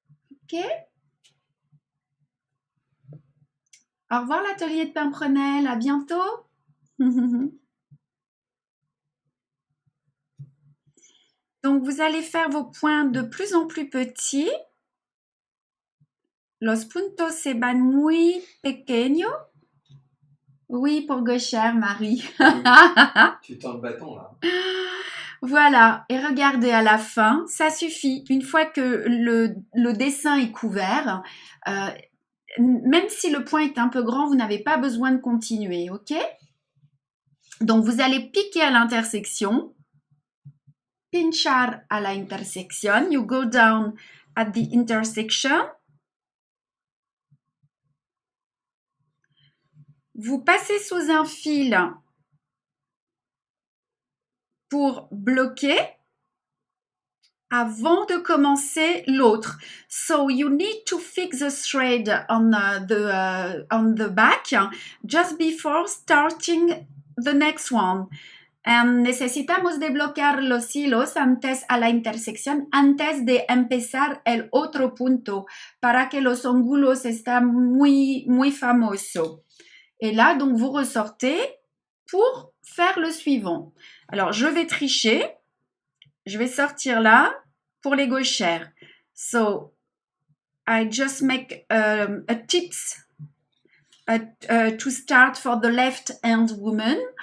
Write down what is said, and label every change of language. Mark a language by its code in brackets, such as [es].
[fr] Ok. Au revoir l'atelier de Pimprenel. À bientôt. Donc, vous allez faire vos points de plus en plus petits. [es] Los puntos se van muy pequeños. [fr] Oui, pour gauchère, Marie. Tu tends le bâton là. Voilà, et regardez à la fin, ça suffit. Une fois que le dessin est couvert, même si le point est un peu grand, vous n'avez pas besoin de continuer, ok? Donc, vous allez piquer à l'intersection. [es] Pinchar à la intersection. [en] You go down at the intersection. [fr] Vous passez sous un fil pour bloquer avant de commencer l'autre. [en] So you need to fix the thread on the back just before starting the next one. [es] Necesitamos desbloquear los hilos antes a la intersección, antes de empezar el otro punto, para que los ángulos estén muy famosos. [fr] Et là, donc, vous ressortez pour faire le suivant. Alors, je vais tricher. Je vais sortir là pour les gauchères. [en] So, I just make a tips to start for the left-hand woman.